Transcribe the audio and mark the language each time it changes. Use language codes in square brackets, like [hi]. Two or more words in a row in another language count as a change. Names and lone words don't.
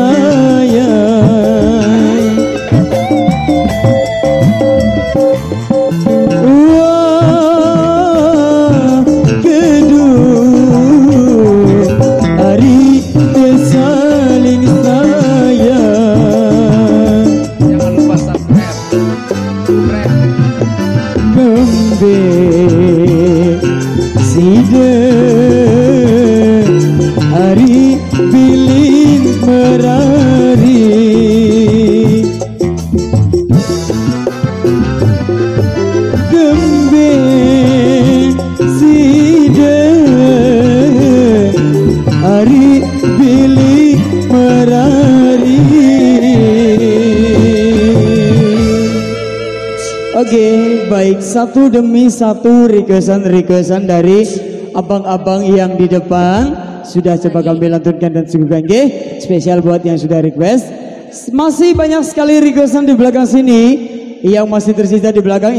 [id] sayang gedung hari tersaling sayang jangan lupa subscribe [sas] nembe side hari bilin merari gembe side hari bilin merari. [id] Oke, baik, satu demi satu requestan dari abang-abang yang di depan sudah coba kami lantunkan dan suguhkan nggih. Spesial buat yang sudah request. Masih banyak sekali requestan di belakang sini yang masih tersisa di belakang.